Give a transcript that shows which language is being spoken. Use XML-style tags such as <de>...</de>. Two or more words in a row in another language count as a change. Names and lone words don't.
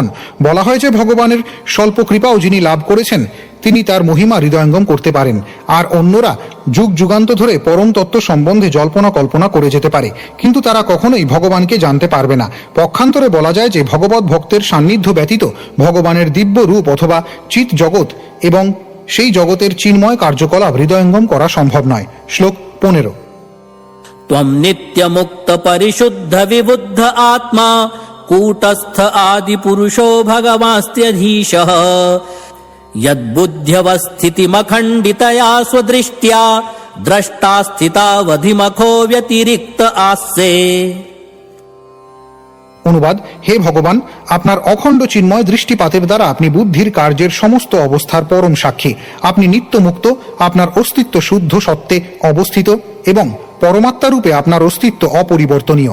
<bn>বলা হয় যে ভগবানের স্বল্প কৃপাও যিনি লাভ করেছেন তিনি তার মহিমা হৃদয়ঙ্গম করতে পারেন, আর অন্যরা যুগ যুগান্ত ধরে পরম তত্ত্ব সম্বন্ধে জল্পনা কল্পনা করে যেতে পারে, কিন্তু তারা কখনোই ভগবানকে জানতে পারবে না। পক্ষান্তরে বলা যায় যে ভগবত ভক্তের সান্নিধ্য ব্যতীত ভগবানের দিব্য রূপ অথবা চিৎ জগৎ এবং সেই জগতের চিন্ময় কার্যকলাপ হৃদয়ঙ্গম করা সম্ভব নয়। শ্লোক 15।</bn> <sa>त्वं नित्यमुक्त परिशुद्ध विबुद्ध आत्मा कूटस्थ आदिपुरुषो भगवास्त्यधीशः यद्बुद्ध्यवस्थितिमखण्डितया स्वदृष्ट्या द्रष्टा स्थितावधिमखो व्यतिरिक्त आस्ते।</sa> <bn>অনুবাদ: হে ভগবান, আপনার অখণ্ড চিন্ময় দৃষ্টিপাতের দ্বারা আপনি বুদ্ধির কার্যের সমস্ত অবস্থার পরম সাক্ষী। আপনি নিত্য মুক্ত, আপনার অস্তিত্ব শুদ্ধ সত্ত্বে অবস্থিত এবং পরমাত্মা রূপে আপনার অস্তিত্ব অপরিবর্তনীয়।</bn>